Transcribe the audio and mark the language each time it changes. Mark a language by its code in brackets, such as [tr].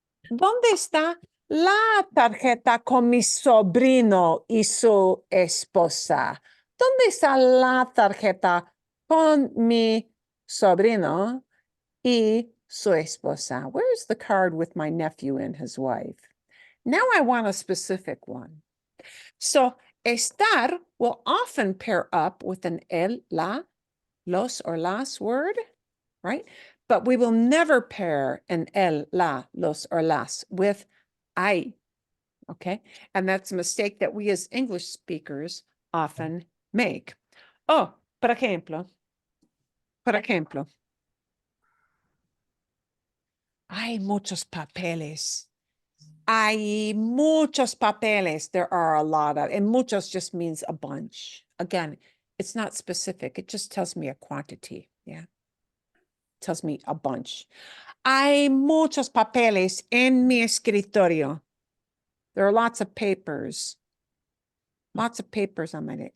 [es] ¿Dónde está la tarjeta con mi sobrino y su esposa? ¿Dónde está la tarjeta con mi sobrino y su esposa? [en] Where's the card with my nephew and his wife? Now I want a specific one. So estar will often pair up with an el, la, los, or las word, right? But we will never pair an el, la, los, or las with I, okay? And that's a mistake that we as English speakers often make. [es] Oh, por ejemplo, hay muchos papeles. Hay muchos papeles. [en] There are a lot of, and muchos just means a bunch. Again, it's not specific. It just tells me a quantity. Yeah. It tells me a bunch. [es] Hay muchos papeles en mi escritorio. [en] There are lots of papers. Lots of papers on my desk.